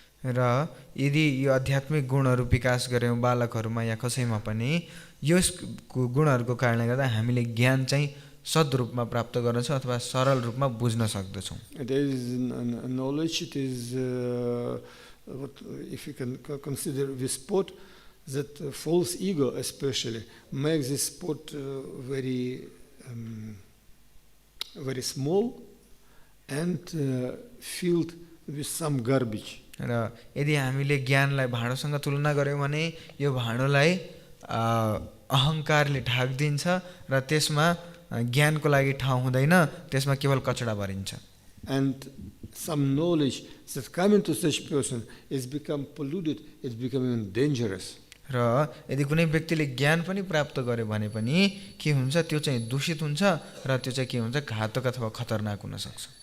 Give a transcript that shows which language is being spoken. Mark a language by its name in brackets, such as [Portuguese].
[Nepali] र यदि यो आध्यात्मिक गुणहरू विकास गर्यौं बालकहरूमा या कसैमा पनि, यो गुणहरूको कारणले गर्दा हामीले ज्ञान चाहिँ सद्रूपमा प्राप्त गर्न सक्छौं अथवा सरल रूपमा बुझ्न सक्दछौं। [English] There is knowledge, it is what if you can consider this spot, that false ego especially makes this spot very very small and filled with some garbage. [Nepali] र यदि हामीले ज्ञानलाई भाँडोसँग तुलना गर्यौं भने यो भाँडोलाई अहंकारले ढाक्दिन्छ र त्यसमा ज्ञानको लागि ठाउँ हुँदैन, त्यसमा केवल कचडा भरिन्छ। [English] And some knowledge that coming to such person is become polluted, it's becoming dangerous. [Nepali] र यदि कुनै व्यक्तिले ज्ञान पनि प्राप्त गर्यो भने पनि के हुन्छ, त्यो चाहिँ दूषित हुन्छ र त्यो चाहिँ के हुन्छ, घातक अथवा खतरनाक हुन सक्छ।